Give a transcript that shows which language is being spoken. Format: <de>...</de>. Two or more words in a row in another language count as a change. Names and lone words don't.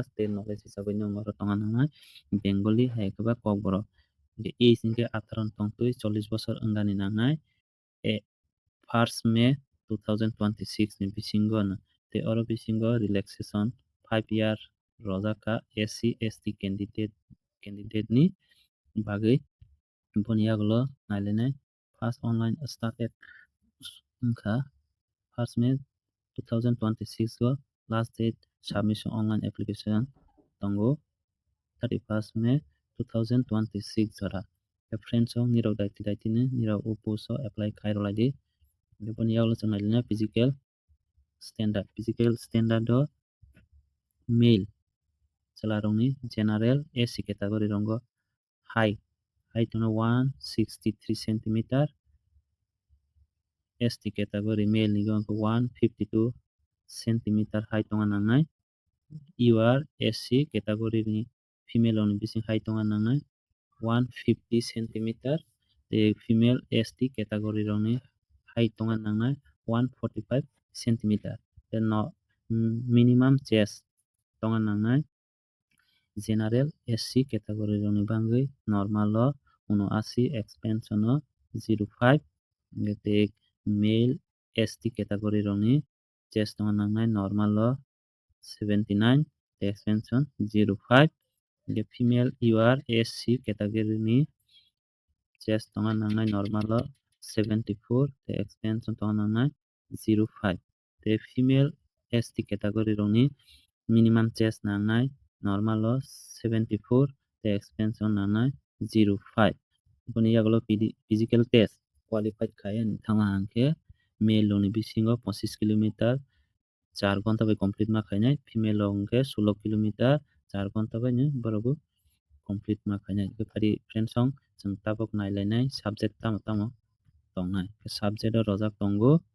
<trp>tei knowledge hisabui oro tongna nangnai Bengali hai kwbang kok borok age hwnkhe 18 ni tongtui 40 bochor wngani nangnai 1st May 2026 ni bisingo no tei oro bisingo relaxation 5 year rojaka</trp> <en>SC ST candidate</en> <trp>ni bagui boni yagulo nailainai</trp> <en>first online started</en> <trp>wngkha 1st May 2026 o last</trp> <en>date submission online application</en> <trp>tongo 31st May 2026 jora friends song nirok daiti ni nirok o post o apply khairoklai di boni yagulo chung nailainai</trp> <en>physical standard</en> <trp>o male chwlarokni</trp> <en>general SC category</en> <trp>rongo height no 163 cm</trp> <en>ST category male</en> <trp>ni 152</trp> <en>cm height</en> <trp>tongna nangnai</trp> <en>UR SC category</en> <trp>ni female ni bising height tongna nangnai 150 cm tei</trp> <en>female ST category</en> <trp>rokni height tongna nangnai 145 cm tei</trp> <en>minimum chest</en> <trp>tongna nangnai</trp> <en>general SC category</en> <trp>rokni bangui normal o 79 expansion o 05 tei</trp> <en>male ST category</en> <trp>rokni chest tongna nangnai normal o 79 tei expansion 05</trp> <en>female UR SC category</en> <trp>ni chest tongna nangnai normal o 74 tei expansion tongna nangnai 05 tei female</trp> <en>ST category</en> <trp>rokni minimum chest nangnai normal o 74 tei expansion nangnai 05 boni yagulo</trp> <en>physical test qualified</en> <trp>kaiya thangna hwnkhe male rokni bisingo 25 km 4 ghonta bai complete ma khainai female rok hwnkhe 16 km 4 ghonta bai no borok bo complete ma khainai fari friends song chung tabuk nailainai subject tamo tamo tongnai subject o rojak tongo</trp>